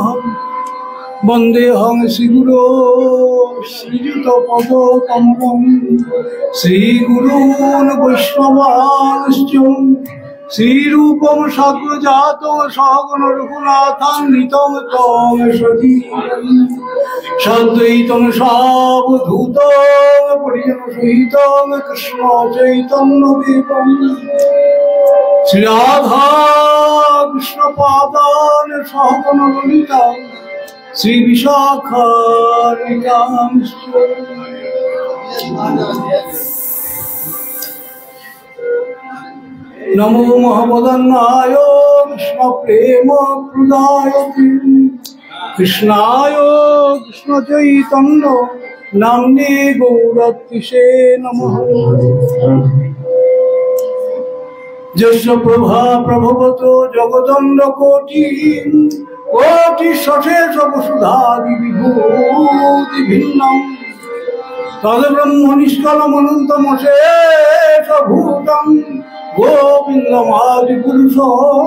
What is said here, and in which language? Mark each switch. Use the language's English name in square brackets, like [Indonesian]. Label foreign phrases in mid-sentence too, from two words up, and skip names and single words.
[Sanskrit] বন্দেহং শ্রীগুরো শ্রীযুত পদ কমলম শ্রীগুরূন বৈষ্ণবাংশ্চ শ্রীরূপম সাগ্রজাতং সগণ রঘুনাথান্বিতং তং সজীবং সাদ্বৈতং সাবধূতং পরিজন সহিতং কৃষ্ণ চৈতন্যদেবং শ্রী রাধা কৃষ্ণ পাদান সহগণ ললিতা শ্রী বিশাখান্বিতাংশ্চ। নমো মহাবদন্নায় কৃষ্ণ প্রেম প্রদায়তে কৃষ্ণায় কৃষ্ণ চৈতন্য নাম্নে গৌরতিষে নমঃ। যস্য প্রভা প্রভবত জগদণ্ড কোটি কোটি সশেষ বসুধাদি বিভূতি ভিন্নম তদ ব্রহ্ম নিষ্কলম অনন্তমশেষ ভূতম গোবিন্দমাদি পুরুষং